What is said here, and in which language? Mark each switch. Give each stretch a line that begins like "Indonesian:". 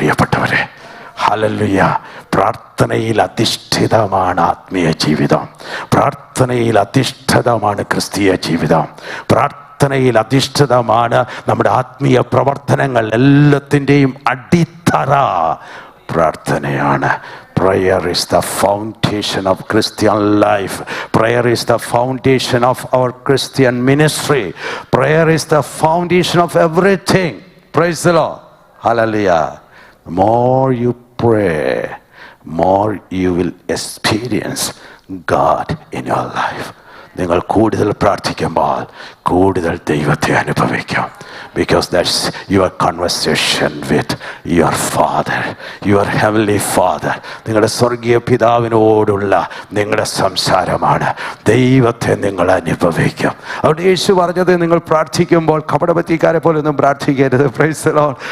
Malayalam: പ്രിയപ്പെട്ടവരെ, ഹല്ലേലൂയ. പ്രാർത്ഥനയിൽ അധിഷ്ഠിതമാണ് ആത്മീയ ജീവിതം. പ്രാർത്ഥനയിൽ അധിഷ്ഠിതമാണ് ക്രിസ്തീയ ജീവിതം. പ്രാർത്ഥനയിൽ അധിഷ്ഠിതമാണ് നമ്മുടെ ആത്മീയ പ്രവർത്തനങ്ങൾ. എല്ലാത്തിൻ്റെയും അടിത്തറ പ്രാർത്ഥനയാണ്.
English: Prayer is the foundation of Christian life. Prayer is the foundation of our Christian ministry. Prayer is the foundation of everything. Praise the Lord. Hallelujah. The more you pray, more you will experience God in your life.
Malayalam: നിങ്ങൾ കൂടുതൽ പ്രാർത്ഥിക്കുമ്പോൾ കൂടുതൽ ദൈവത്തെ അനുഭവിക്കും.
English: Because that's your conversation with your Father, your Heavenly Father.
Malayalam: നിങ്ങളുടെ സ്വർഗീയ പിതാവിനോടുള്ള നിങ്ങളുടെ സംസാരമാണ്. ദൈവത്തെ നിങ്ങൾ അനുഭവിക്കും. അതുകൊണ്ട് യേശു പറഞ്ഞത്, നിങ്ങൾ പ്രാർത്ഥിക്കുമ്പോൾ കപടഭക്തിക്കാരെ പോലെ ഒന്നും പ്രാർത്ഥിക്കരുത്.
English: Praise the Lord.